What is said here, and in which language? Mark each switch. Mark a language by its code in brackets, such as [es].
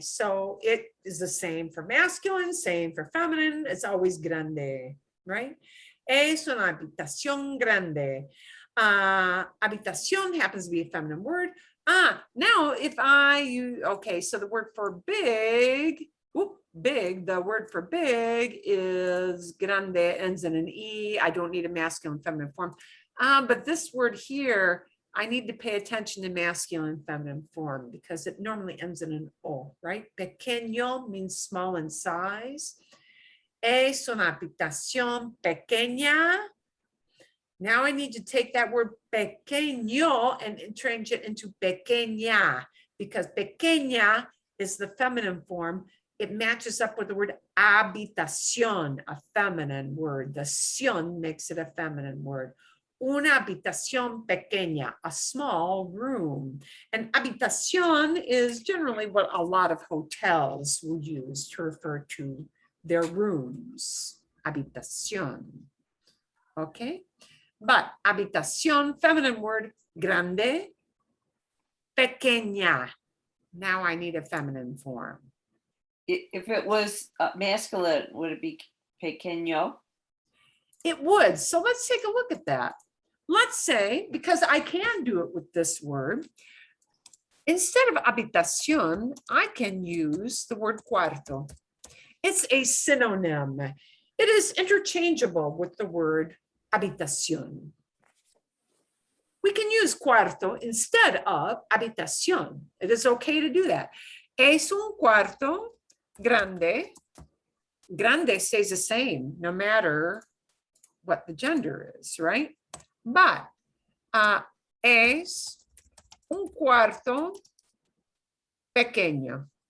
[en] So it is the same for masculine, same for feminine. It's always grande, right? [es] Es una habitación grande. [en] Habitación happens to be a feminine word. Now if I use, okay, so the word for big, the word for big is grande, ends in an E. I don't need a masculine, feminine form. But this word here, I need to pay attention to masculine, feminine form because it normally ends in an O, right? Pequeño means small in size. [es] Es una habitación pequeña. [en] Now I need to take that word pequeño and change it into pequeña because pequeña is the feminine form. It matches up with the word habitación, a feminine word. The ción makes it a feminine word. [es] una habitación pequeña, [en] a small room. And habitación is generally what a lot of hotels will use to refer to their rooms. Habitación. Okay? But habitación, feminine word, grande, pequeña. Now I need a feminine form. If it was masculine, would it be pequeño? It would. So let's take a look at that. Let's say, because I can do it with this word, instead of habitación, I can use the word cuarto. It's a synonym. It is interchangeable with the word habitación. We can use cuarto instead of habitación. It is okay to do that. [es] Es un cuarto grande. [en] Grande stays the same no matter what the gender is, right? [es] But es un cuarto pequeño.